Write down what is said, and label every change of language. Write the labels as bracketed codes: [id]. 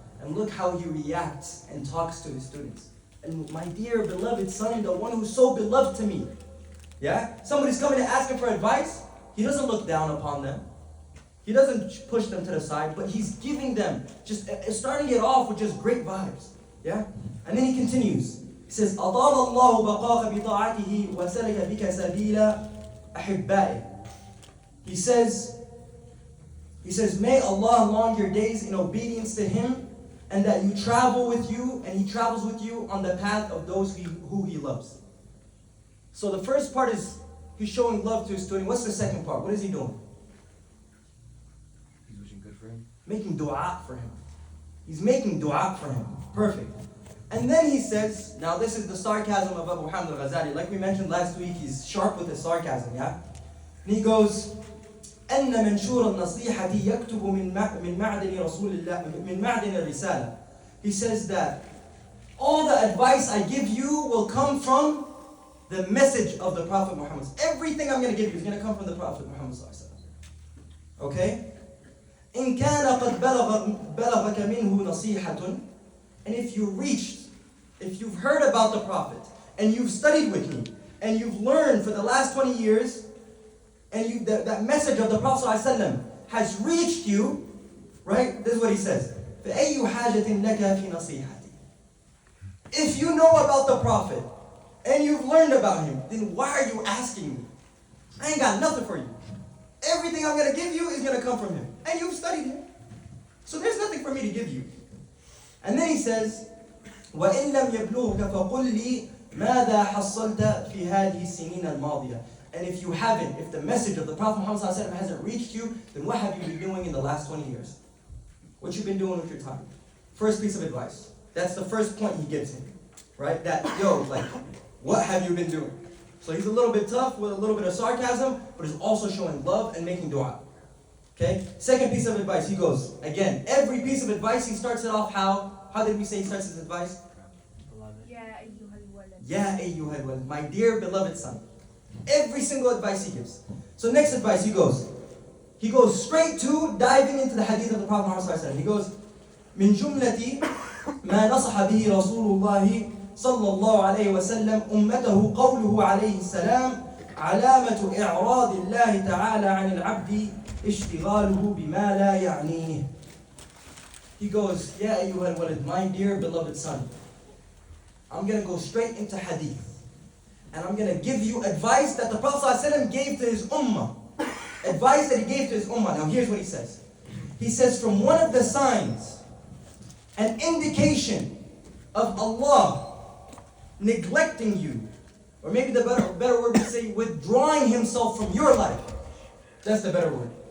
[en] And look how he reacts and talks to his students. And my dear beloved son, the one who's so beloved to me. Yeah? Somebody's coming to ask him for advice. He doesn't look down upon them. He doesn't push them to the side, but he's giving them, just starting it off with just great vibes. Yeah? And then he continues. He says, [ar] أَطَالَ اللَّهُ بَقَاكَ بِطَاعَتِهِ وَسَلَكَ بِكَ سَبِيلَ أَحِبَّائِهِ. [en] He says, may Allah long your days in obedience to Him, and that you travel with you, and He travels with you on the path of those who He loves. So the first part is, he's showing love to his student. What's the second part? What is he doing? He's wishing good for him. Making dua for him. He's making dua for him. Perfect. And then he says, now this is the sarcasm of Imam Alghazali. Like we mentioned last week, he's sharp with his sarcasm, yeah? And he goes, [ar] أن منشور النصيحة يكتب من معدن رسول الله من معدن الرسالة. [en] He says that all the advice I give you will come from the message of the Prophet Muhammad. Everything I'm going to give you is going to come from the Prophet Muhammad. Okay? [ar] إن كان قد بلغك منه نصيحة. [en] And if you've heard about the Prophet, and you've studied with me, and you've learned for the last 20 years, and that message of the Prophet ﷺ has reached you, right? This is what he says. [ar] فَأَيُّ حَاجَةٍ لَكَ فِي نَصِيحَتِي. [en] If you know about the Prophet, and you've learned about him, then why are you asking me? I ain't got nothing for you. Everything I'm going to give you is going to come from him. And you've studied him. So there's nothing for me to give you. And then he says, [ar] وَإِن لَمْ يَبْلُغْكَ فَقُلْ لِي مَاذَا حَصَّلْتَ فِي هَذِهِ السِّنِينَ الْمَاضِيَةِ. [en] And if you haven't, if the message of the Prophet Muhammad ﷺ hasn't reached you, then what have you been doing in the last 20 years? What you've been doing with your time? First piece of advice. That's the first point he gives him. Right? That, what have you been doing? So he's a little bit tough with a little bit of sarcasm, but he's also showing love and making dua. Okay? Second piece of advice, he goes, again, every piece of advice, he starts it off how? How did we say he starts his advice? [ar] Ya ayuha alwalad. Ya ayuha alwalad, [en] my dear beloved son. Every single advice he gives. So next advice, he goes straight to diving into the hadith of the Prophet Muhammad. He goes, [ar] من جملة ما نصح به رسول الله صلى الله عليه وسلم أمته قوله عليه السلام علامة إعراض الله تعالى عن العبد اشتغاله بما لا يعنيه. [en] He goes, [ar] يا أيها الولد, [en] my dear beloved son, I'm going to go straight into hadith. And I'm going to give you advice that the Prophet ﷺ gave to his ummah. Advice that he gave to his ummah. Now here's what he says. He says, from one of the signs, an indication of Allah neglecting you, or maybe the better word would say withdrawing Himself from your life. That's the better word.